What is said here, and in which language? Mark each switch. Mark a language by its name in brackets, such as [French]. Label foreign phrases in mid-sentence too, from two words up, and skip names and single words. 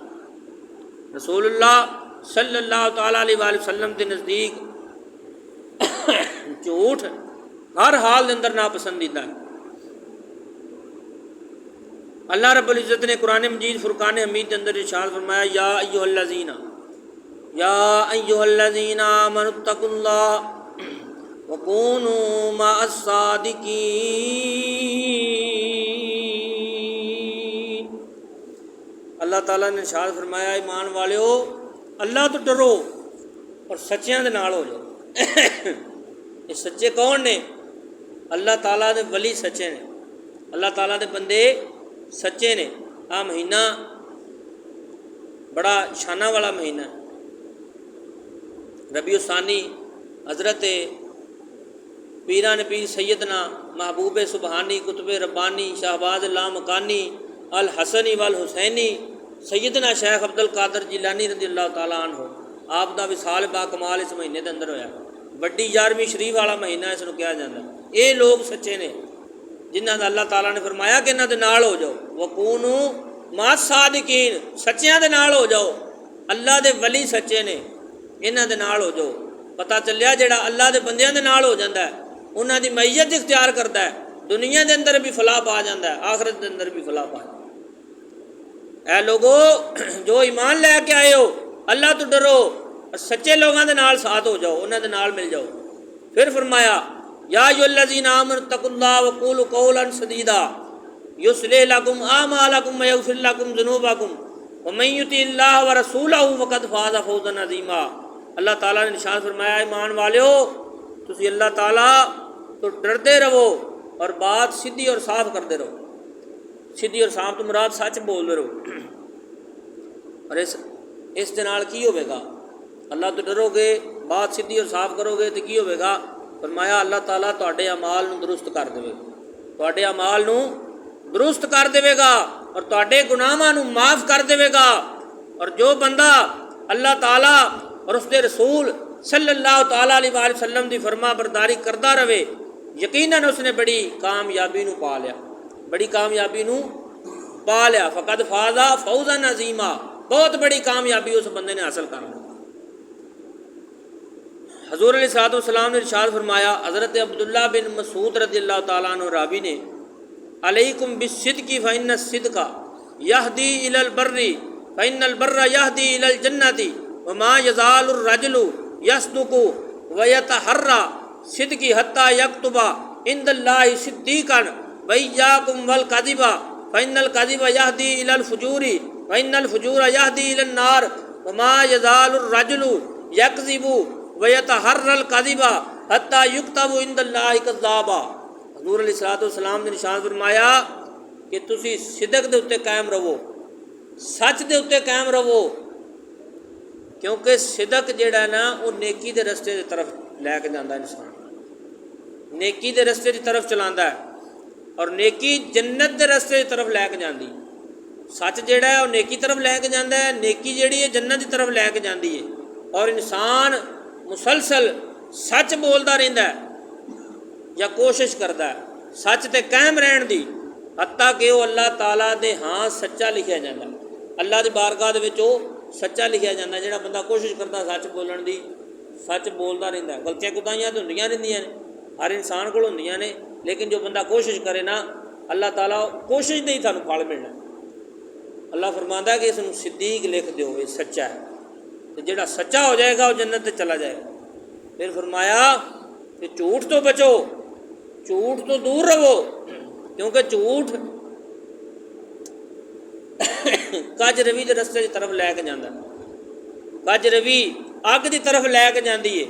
[Punjabi] رسول اللہ [Arabic] صلی اللہ تعالیٰ علیہ وآلہ وسلم [Punjabi] کے نزدیک جھوٹ ہر حال دے اندر ناپسندیدہ ہے۔ [Urdu] اللہ رب العزت نے قرآن مجید فرقان حمید کے اندر ارشاد فرمایا [Arabic] یا ایھا الذین آمنوا اتقوا اللہ وکونوا مع الصادقین۔ [Punjabi] اللہ تعالیٰ نے ارشاد فرمایا ایمان والےو اللہ تو ڈرو اور سچیاں دے نال ہو جاؤ۔ یہ سچے کون نے؟ اللہ تعالیٰ دے ولی سچے نے، اللہ تعالیٰ دے بندے سچے نے۔ آ مہینہ بڑا شانہ والا مہینہ ہے، ربیع الثانی، حضرت پیران پیر سیدنا محبوب سبحانی قطب ربانی شہباز لامکانی الحسنی والحسینی سیدنا شیخ عبد القادر جیلانی [Arabic] رضی اللہ تعالیٰ عنہ، [Punjabi] آپ دا وصال با کمال اس مہینے دے اندر ہویا۔ بڑی 11ویں شریف والا مہینہ اس نو کہا جاتا ہے۔ یہ لوگ سچے نے جنہاں دا اللہ تعالیٰ نے فرمایا کہ انہاں دے نال ہو جاؤ، [Arabic] وکونوا مع الصادقین، [Punjabi] سچیاں دے نال ہو جاؤ۔ اللہ دے ولی سچے نے، انہاں دے نال ہو جاؤ۔ پتہ چلیا جڑا اللہ دے بندیاں دے نال ہو جاندا ہے انہاں دی معیت اختیار کرتا ہے، دنیا دے اندر بھی فلاح پا جاندا ہے، آخرت دے اندر بھی فلاح پا جاندا ہے۔ اے لوگو جو ایمان لے کے آئے ہو اللہ تو ڈرو اور سچے لوگاں دے نال ساتھ ہو جاؤ، انہاں دے نال مل جاؤ۔ [Urdu] پھر فرمایا [Arabic] یا ایھا الذین آمنوا اتقوا اللہ وقولوا قولا سدیدا یصلح لکم اعمالکم ویغفر لکم ذنوبکم ومن یطع اللہ ورسولہ فقد فاز فوزا عظیما۔ [Punjabi] اللہ تعالیٰ نے نشان فرمایا ایمان والیو تسی اللہ تعالیٰ تو ڈردے رہو اور بات سیدھی اور صاف کرتے رہو۔ [Urdu] سیدھی اور صاف تو مراد سچ بولتے رہو۔ [Punjabi] اور اس دے نال کی ہوئے گا؟ اللہ تو ڈرو گے، بات سیدھی اور صاف کرو گے تو کی ہوئے گا؟ فرمایا اللہ تعالیٰ تواڈے اعمال نو درست کر دے گا، تواڈے اعمال نو درست کر دے گا اور تواڈے گناہاں نو معاف کر دے گا۔ اور جو بندہ اللہ تعالیٰ اور اس دے رسول [Arabic] صلی اللہ تعالیٰ علیہ وآلہ وسلم [Punjabi] دی فرما برداری کرتا رہے، یقیناً اس نے بڑی کامیابی نو پا لیا، بڑی کامیابی نو پا لیا۔ [Arabic] فقد فاز فوزا عظیما، [Urdu] بہت بڑی کامیابی اس بندے نے حاصل کر لی۔ حضور [Arabic] علیہ الصلوۃ والسلام [Urdu] نے ارشاد فرمایا، حضرت عبداللہ بن مسعود [Arabic] رضی اللہ تعالیٰ عنہ [Punjabi] راوی نے، [Arabic] علیکم بالصدق فإن الصدق یہدی الی البر فإن البر یہدی الی الجنۃ وما یزال الرجل یصدق ویتحری صدق حتی یکتب عند اللہ صدیقا وإیاکم والکذب فإن الکذب یہدی الی الفجور وإن الفجور یہدی الی النار وما یزال الرجل یکذب ویتحری الکذب حتی یکتب عند اللہ کذابا۔ [Punjabi] حضور [Arabic] علیہ الصلوۃ والسلام [Punjabi] نے نشان فرمایا کہ تسی صدق دے اتے قائم رہو، سچ دے اتے قائم رہو، کیونکہ صدق جیڑا ہے نا وہ نیکی دے رستے دی طرف لے کے جاندا ہے، انسان نیکی دے رستے دی طرف چلاندا ہے اور نیکی جنت دے رستے دی طرف لے کے جاندی۔ سچ جیہڑا ہے وہ نیکی طرف لے کے جاتا ہے، نیکی جیہڑی ہے جنت کی طرف لے کے جاتی ہے. اور انسان مسلسل سچ بولتا رہندا ہے یا کوشش کرتا ہے سچ تے قائم رہن دی، حتیٰ کہ وہ اللہ تعالیٰ دے ہاں سچا لکھیا جاتا، اللہ کی بارگاہ دے وچ وہ سچا لکھیا جاتا. جیہڑا بندہ کوشش کرتا سچ بولن دی، سچ بولتا رہندا، غلطیاں کوتاہیاں تو ہوندیاں رہندیاں نے، ہر انسان کول ہوندیاں نے, لیکن جو بندہ کوشش کرے نا، اللہ تعالیٰ کوشش دے ہی تہانوں پھل ملنا. اللہ فرماندا ہے کہ اسنوں صدیق لکھ دیو، یہ سچا ہے، تو جیہڑا سچا ہو جائے گا وہ جنت تے چلا جائے گا. [Urdu] پھر فرمایا کہ جھوٹ تو بچو، جھوٹ تو دور رہو، کیونکہ جھوٹ کج روی کے رستے کی طرف لے کے جاتا، کج روی اگ کی طرف لے کے جاتی ہے.